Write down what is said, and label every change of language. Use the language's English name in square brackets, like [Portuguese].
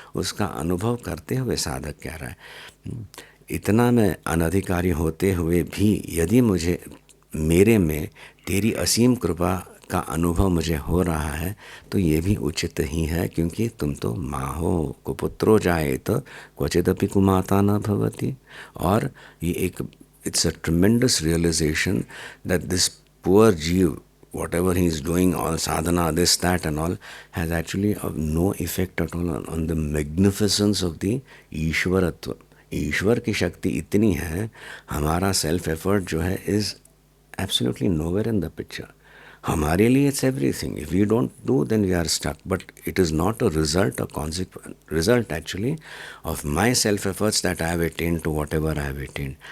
[Hindi] उसका अनुभव करते हुए साधक कह रहा है, इतना मैं अनधिकारी होते हुए भी यदि मुझे, मेरे में तेरी असीम कृपा का अनुभव मुझे हो रहा है, तो ये भी उचित ही है, क्योंकि तुम तो माँ हो, [Sanskrit] कुपुत्रो जाए तो क्वचिदपि कुमाता न भवति। [Hindi] और ये एक, [English] It's a tremendous realization that this poor जीव, whatever he is doing, all sadhana, this, that and all, has actually no effect at all on the magnificence of the ईश्वरत्व। [Hindi] ईश्वर की शक्ति इतनी है, हमारा सेल्फ एफर्ट जो है [English] Is absolutely nowhere in the picture. [Hindi] हमारे लिए [English] It's everything, if we don't do then we are stuck, but it is not a result, a consequence result actually of my self efforts that I have attend to whatever I have attend.